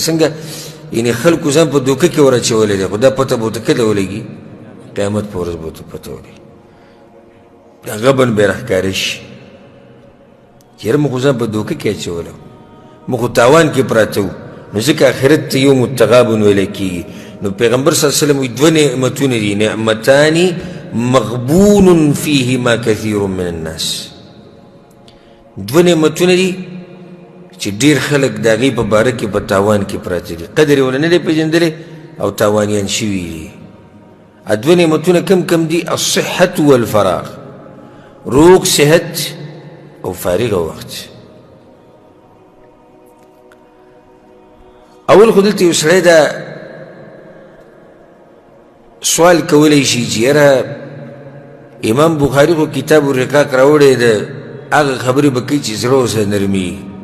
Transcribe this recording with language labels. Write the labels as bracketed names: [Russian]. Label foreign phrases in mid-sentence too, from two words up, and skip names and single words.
[Pashto] څنګه یعنې خلکو ځان په دوکه کې ور اچولی دی خو دا پته به ورته کله ولګي قیامت په ورځ به ورته پته ولګي. دا غبن به یې راښکاره شي چېرې موږ خو ځان په دوکه کې اچولی موږ خو تاوان کې پراته وو. نو ځکه آخرت ته [Arabic] یوم التغابن [Pashto] ویلی کېږي. نو پیغمبر [Arabic] صلی الله علیه وسلم [Pashto] وایي دوه نعمتونه دي [Arabic] نعمتان مغبون فیهما کثیر من الناس. [Pashto] دوه نعمتونه دي چې ډېر خلک د هغې په باره کې په تاوان کې پراته دي قدر یې ونه نه دی پېژندلی او تاوانیان شوي دي. دوه نعمتونه کم دي [Arabic] الصحة والفراغ [Pashto] روغ صحت او فارغه وخت. اول خو دلته یو سړی دا سوال کولی شي چې یاره امام بخاري خو کتاب الرقاق راوړی ده هغه خبرې به کوي چې زړه ورسره نرمېږي.